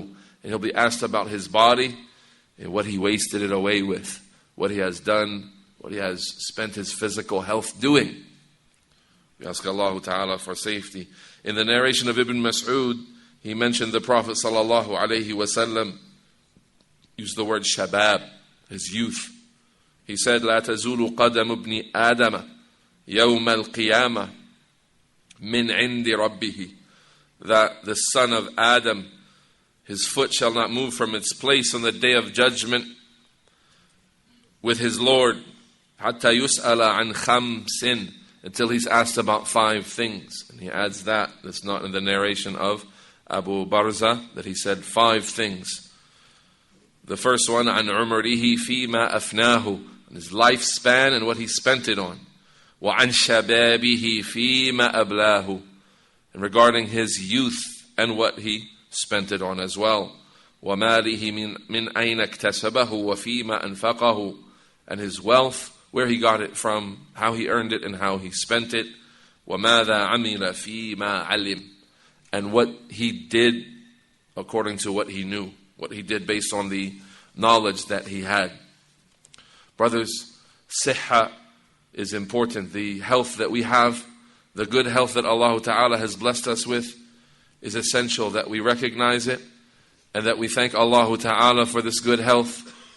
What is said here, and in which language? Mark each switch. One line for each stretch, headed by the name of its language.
English: And he'll be asked about his body and what he wasted it away with, what he has done, what he has spent his physical health doing. We ask Allah Ta'ala for safety. In the narration of Ibn Mas'ud, he mentioned the Prophet sallallahu alayhi wasallam used the word shabab, his youth. He said,
Arabic: لا تزول قدم ابن آدم يوم القيامة من عند ربه.
English: That the son of Adam, his foot shall not move from its place on the day of judgment with his Lord.
Arabic: حتى يسأل عن خمس.
English: Until he's asked about 5 things. And he adds that's not in the narration of Abu Barza, that he said 5 things. The first one,
Arabic: عن عمره فيما أفناه,
English: his lifespan and what he spent it on.
Arabic: وعن شبابه فيما أبلاه.
English: And regarding his youth and what he spent it on as well.
Arabic: وماله من أين اكتسبه وفيما أنفقه.
English: And his wealth, where he got it from, how he earned it and how he spent it.
Arabic: وماذا عمل فيما علم.
English: And what he did according to what he knew, what he did based on the knowledge that he had. Brothers, sihha is important. The health that we have, the good health that Allah Ta'ala has blessed us with, is essential that we recognize it and that we thank Allah Ta'ala for this good health.